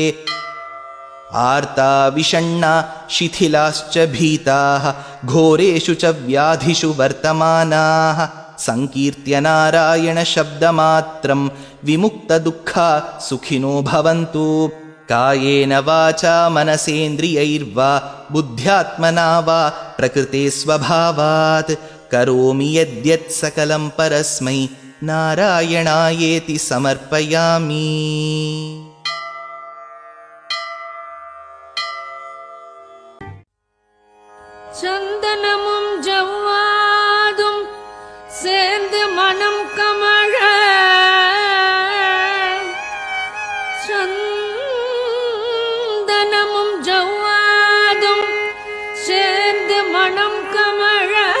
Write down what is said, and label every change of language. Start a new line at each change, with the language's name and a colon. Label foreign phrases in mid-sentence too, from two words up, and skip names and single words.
Sanskrit: आर्ता विषण्णा शिथिलाश्च भीताः घोरेषु च व्याधिषु वर्तमानाः संकीर्त्य नारायण शब्दमात्रं विमुक्तदुःखा सुखिनो भवन्तु। कायेन वाचा मनसेन्द्रियैर्वा बुद्ध्यात्मना वा प्रकृते स्वभावात् करोमि यद्यत् सकलं परस्मै नारायणायेति समर्पयामि।
Tamil: சந்தனமும் ஜவ்வாதும் சேர்ந்து மனம் கமழ சந்தனமும் ஜவ்வாதும் சேர்ந்து மனம் கமழ